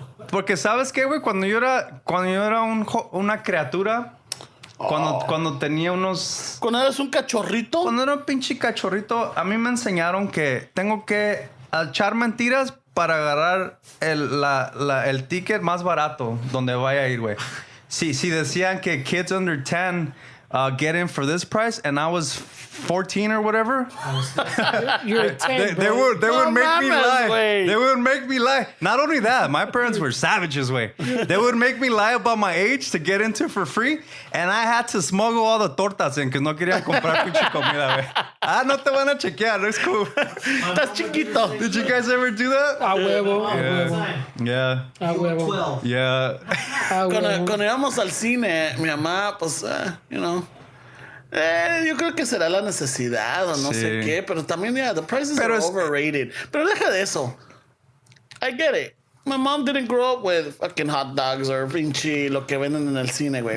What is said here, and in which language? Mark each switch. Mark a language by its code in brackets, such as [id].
[es] Porque sabes qué, güey, cuando yo era una criatura, cuando tenía unos... Cuando eres un cachorrito. Cuando era un pinche cachorrito, a mí me enseñaron que tengo que echar mentiras para agarrar el ticket más barato donde vaya a ir, güey. [en] Si decían que kids under 10 get in for this price, and I was 14 or whatever, You're a 10, they would make me lie. [es] Wey. [en] They would make me lie. Not only that, my parents were savages, way. They would make me lie about my age to get into for free, and I had to smuggle all the tortas in because no querían comprar pinche comida, güey. [es] No te van a chequear. It's cool. Estás chiquito. [en] Did you guys ever do that? [es] A huevo. [en] Yeah. [es] A huevo. [en] 12. Yeah. [es] A huevo. Cuando íbamos al cine, mi mamá, pues, yo creo que será la necesidad o no sé qué, pero también, the prices are overrated. [en] Pero deja de eso. I get it. My mom didn't grow up with fucking hot dogs or pinche lo que venden en el cine, güey.